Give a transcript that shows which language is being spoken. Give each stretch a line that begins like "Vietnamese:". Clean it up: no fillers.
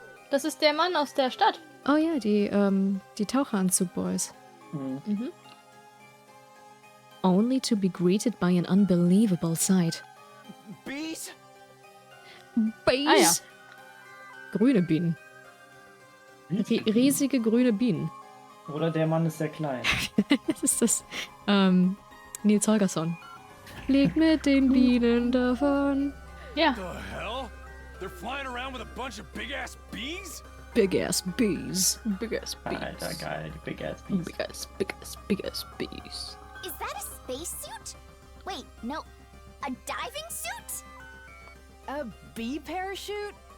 German: Das ist der Mann aus der Stadt. Oh ja, die Taucheranzug-Boys. Mhm.
English: Only to be greeted by an unbelievable sight. Bees? Bees?
German: Ah ja. Grüne Bienen. Riesige grüne Bienen. Oder der Mann ist sehr klein. Das ist das, Nils Holgersson. Flieg mit den Bienen davon. Ja.
English: The hell? They're flying around with a bunch of big-ass bees? Big ass bees. Big ass bees.
German: Alter, geil, die
English: Big Ass Bees. Big ass bees. Is that a spacesuit? Wait, no. A diving suit? A bee parachute?